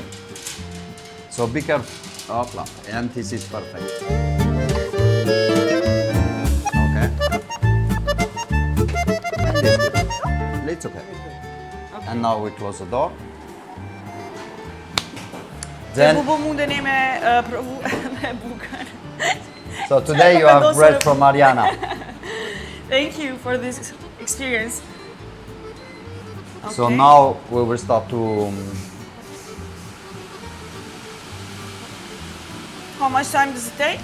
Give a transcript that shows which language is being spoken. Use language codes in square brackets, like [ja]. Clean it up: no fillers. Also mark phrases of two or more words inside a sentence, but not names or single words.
[en] So be careful. Hopla. And this is perfect. Okay. And this good. It's okay. And now we close the door. Then, [sq] Bubu mundeni me provu me bukën. [en] so today you have bread from Ariana. Thank you for this experience. So Okay. now we will start to. How much time does it take?